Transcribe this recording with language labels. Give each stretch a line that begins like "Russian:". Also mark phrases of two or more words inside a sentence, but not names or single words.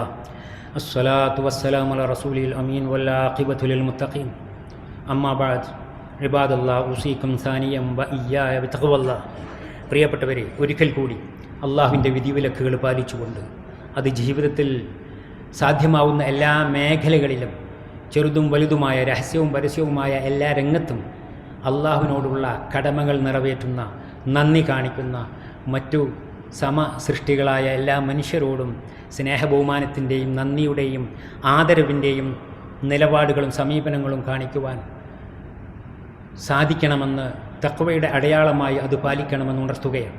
Arabic: الصلاة والسلام على رسوله الأمين والعاقبة للمتقين. أما بعد عباد الله أوصيكم ثانيا وإياي بتقوى الله.
Malayalam: പ്രിയപ്പെട്ടവരെ, ഒരിക്കൽ കൂടി അള്ളാഹുവിൻ്റെ വിധിവിലക്കുകൾ പാലിച്ചുകൊണ്ട് അത് ജീവിതത്തിൽ സാധ്യമാവുന്ന എല്ലാ മേഖലകളിലും ചെറുതും വലുതുമായ രഹസ്യവും പരസ്യവുമായ എല്ലാ രംഗത്തും അള്ളാഹുവിനോടുള്ള കടമകൾ നിറവേറ്റുന്ന, നന്ദി കാണിക്കുന്ന, മറ്റു സമസൃഷ്ടികളായ എല്ലാ മനുഷ്യരോടും സ്നേഹബഹുമാനത്തിൻ്റെയും നന്ദിയുടെയും ആദരവിൻ്റെയും നിലപാടുകളും സമീപനങ്ങളും കാണിക്കുവാൻ സാധിക്കണമെന്ന് തഖ്വയുടെ അടയാളമായി അത് പാലിക്കണമെന്ന് ഉണർത്തുകയാണ്.